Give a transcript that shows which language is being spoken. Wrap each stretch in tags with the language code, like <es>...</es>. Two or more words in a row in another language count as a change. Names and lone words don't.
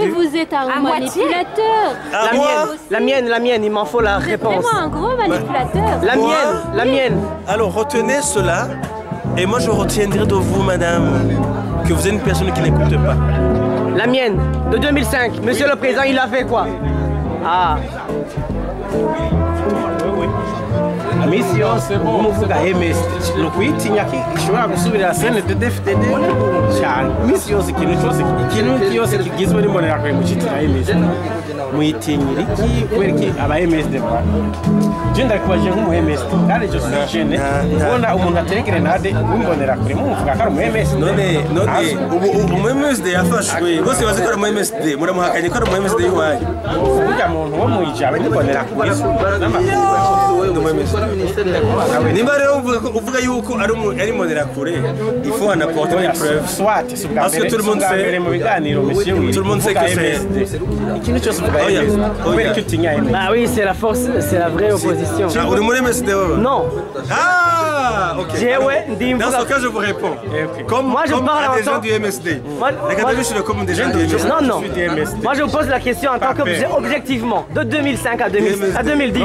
<fr>Mais vous êtes un manipulateur. La mienne, il m'en faut la réponse. Vraiment un gros manipulateur. La mienne. Alors retenez cela, et moi je retiendrai de vous, madame, que vous êtes une personne qui n'écoute pas. La mienne, de 2005. Monsieur le Président, il a fait quoi? Ah.</fr> <rn>Misi yose umuvuga MS no kwitinya ishobora gusubira CNDD-FDD cyane. Misi yose ikintu cyose kigizwe n'imbonerakure mu cyitira MS muyitinyira iki kubera iki aba MSD ba je ndakubaje nk'umu MSD kandi</rn> <fr>je suis jeune</fr> <rn>ubona umuntu atera grenade w'imbonerakure mumuvuga ko ari umu MSD none umu MSD yafashwe bose bazi ko ari umu MSD muramuhakanye ko ari umu MSD y'uwanyu burya muntu wo mu ijaba n'imbonerakure nimba rero uvuga yuko ari imbonerakure</rn> <fr>il faut en apporter des preuves parce que tout le monde sait</fr> <rn>mu biganiro monsieur</rn> <fr>tout le monde sait que c'est</fr> <rn>ikintu cyose uvuga</rn> <fr>Ah oui, c'est la force, c'est la vraie opposition. Non. Ah, ok. Dans ce cas, je vous réponds. Moi, je parle à des gens du MSD. Regardez, je suis comme des gens du MSD. Non. Moi, je vous pose la question en tant qu'objectivement, de 2005 à 2010.</fr>